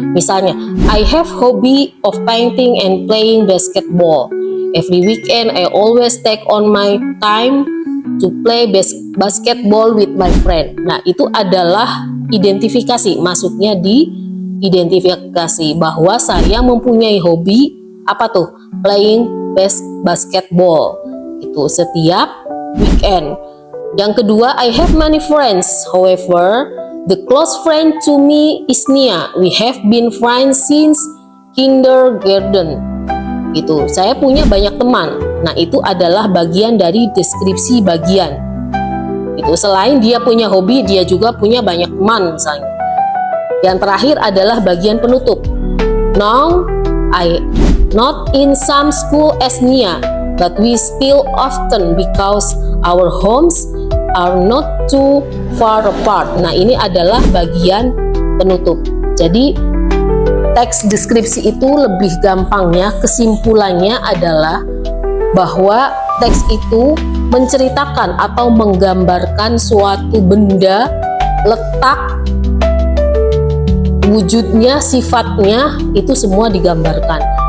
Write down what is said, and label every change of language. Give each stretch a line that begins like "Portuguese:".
English: Misalnya, I have hobby of painting and playing basketball. Every weekend I always take on my time to play basketball with my friend.
Indonesian: Nah, itu adalah identifikasi, maksudnya diidentifikasi bahwa saya mempunyai hobi apa tuh? Playing basketball. Itu setiap weekend.
English: Yang kedua, I have many friends. However, the close friend to me is Nia. We have been friends since kindergarten.
Indonesian: Gitu. Saya punya banyak teman. Nah, itu adalah bagian dari deskripsi bagian. Itu selain dia punya hobi, dia juga punya banyak teman misalnya. Yang terakhir adalah bagian penutup.
English: Now, I not in some school as Nia, but we still often because our homes are not too far apart.
Indonesian: Nah, ini adalah bagian penutup. Jadi teks deskripsi itu lebih gampangnya, kesimpulannya adalah bahwa teks itu menceritakan atau menggambarkan suatu benda, letak, wujudnya, sifatnya, itu semua digambarkan.